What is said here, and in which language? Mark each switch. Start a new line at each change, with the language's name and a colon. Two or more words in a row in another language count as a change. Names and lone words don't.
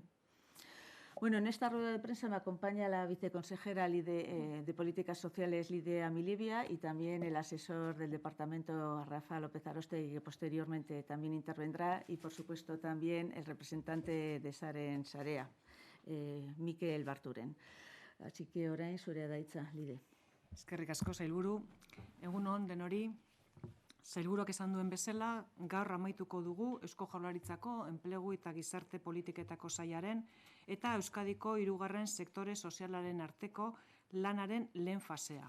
Spanish: Bueno, en esta rueda de prensa me acompaña la viceconsejera de Políticas Sociales, Lidia Amilibia, y también el asesor del departamento, Rafa López Arostegui, que posteriormente también intervendrá, y por supuesto también el representante de Saren Sarea, Mikel Barturen. Así que
Basque: orain zurea da hitza, Lide. Eskerrik asko, sailburu. Egun on denori. Sailburuak esan duen bezala, gaur amaituko dugu Eusko Jaurlaritzako Enplegu eta Gizarte Politiketako Sailaren eta Euskadiko 3. sektore sozialaren arteko lanaren lehen fasea.